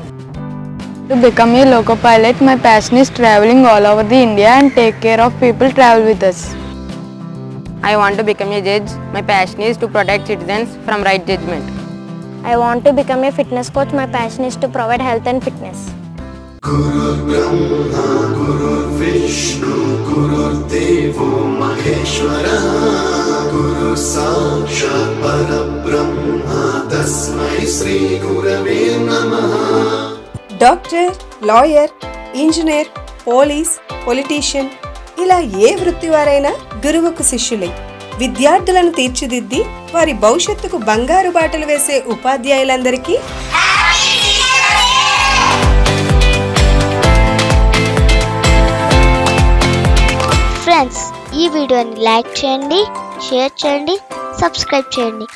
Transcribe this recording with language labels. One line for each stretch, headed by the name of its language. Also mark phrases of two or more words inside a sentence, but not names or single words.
English: To become a loco pilot, my passion is traveling all over the India and take care of people travel with us. I want to become a judge. My passion is to protect citizens from right judgment. I want to become a fitness coach. My passion is to provide health and fitness.
Sanskrit: गुरु ब्रह्मा, गुरु विष्णु, गुरु देवो महेश्वर, गुरु साक्षात् परब्रह्म, तस्मै श्री गुरवे नमः.
English: doctor, lawyer, engineer, police, politician
Telugu: ఇలా ఏ వృత్తి వారైనా గురువుకు శిష్యులే. విద్యార్థులను తీర్చిదిద్ది వారి భవిష్యత్తుకు బంగారు బాటలు వేసే ఉపాధ్యాయులందరికీ ఫ్రెండ్స్, ఈ వీడియోని లైక్ చేయండి, షేర్ చేయండి, సబ్స్క్రైబ్ చేయండి.